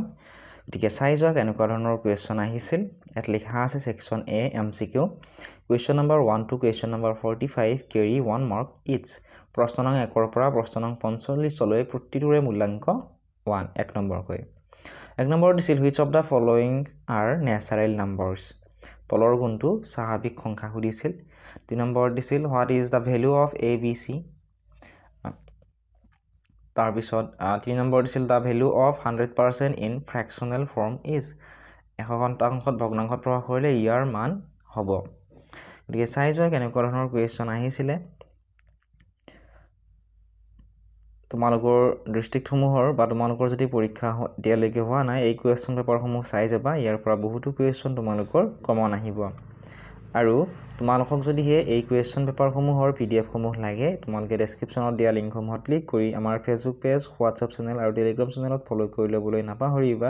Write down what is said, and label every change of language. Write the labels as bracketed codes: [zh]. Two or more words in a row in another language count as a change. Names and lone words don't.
[as] গতিকে চাই যোৱা কেনেকুৱা ধৰণৰ কুৱেশ্যন আহিছিল। [en] ইয়াত লিখা আছে section A MCQ question number 1 to question number 45 carry 1 mark each. [as] প্ৰশ্ন নং 1 পৰা প্ৰশ্ন নং 45লৈ প্ৰতিটোৰে মূল্যাংক 1 1 নম্বৰকৈ। 1 নম্বৰ দিছিল [en] which of the following are natural numbers। [as] তলৰ গুণটো স্বাভাৱিক সংখ্যা সুধিছিল। 2 নম্বৰ দিছিল [en] what is the value of ABC। [as] তাৰপিছত 3 নম্বৰ দিছিল [en] the value of 100% in fractional form is। [as] 100% ভগ্নাংশত প্ৰকাশ কৰিলে ইয়াৰ মান হ'ব। গতিকে চাই যোৱা কেনেকুৱা ধৰণৰ কুৱেশ্যন আহিছিলে। তোমালোকৰ ডিষ্ট্ৰিক্টসমূহৰ বা তোমালোকৰ যদি পৰীক্ষা এতিয়ালৈকে হোৱা নাই এই [en] question papers [as] চাই যাবা। ইয়াৰ পৰা বহুতো কুৱেশ্যন তোমালোকৰ কমন আহিব। আৰু তোমালোকক যদিহে এই [en] question papers [as] PDF-সমূহ লাগে, তোমালোকে ডেছক্ৰিপশ্যনত দিয়া লিংকসমূহত ক্লিক কৰি আমাৰ [en] Facebook page, WhatsApp channel [as] আৰু [en] Telegram channel [as] ফ'ল' কৰি ল'বলৈ নাপাহৰিবা।